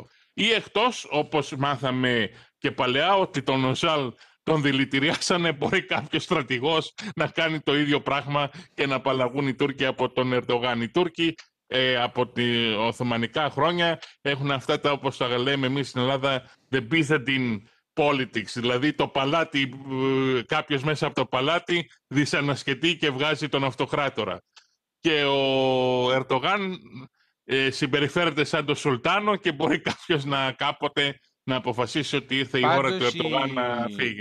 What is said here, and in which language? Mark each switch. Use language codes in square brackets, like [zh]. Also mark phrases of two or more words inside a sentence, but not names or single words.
[el] Ή εκτός, όπως μάθαμε και παλαιά, ότι τον Οζάλ τον δηλητηριάσανε, μπορεί κάποιος στρατηγός να κάνει το ίδιο πράγμα και να απαλλαγούν οι Τούρκοι από τον Ερντογάν. Οι Τούρκοι από τα Οθωμανικά χρόνια έχουν αυτά τα, όπως τα λέμε εμείς στην Ελλάδα, [en] the Byzantine politics, [el] δηλαδή το παλάτι, κάποιος μέσα από το παλάτι δυσανασχετεί και βγάζει τον αυτοκράτορα. Και ο Ερντογάν συμπεριφέρεται σαν το Σουλτάνο και μπορεί κάποιος κάποτε να αποφασίσει ότι ήρθε η ώρα του Ερντογάν να φύγει.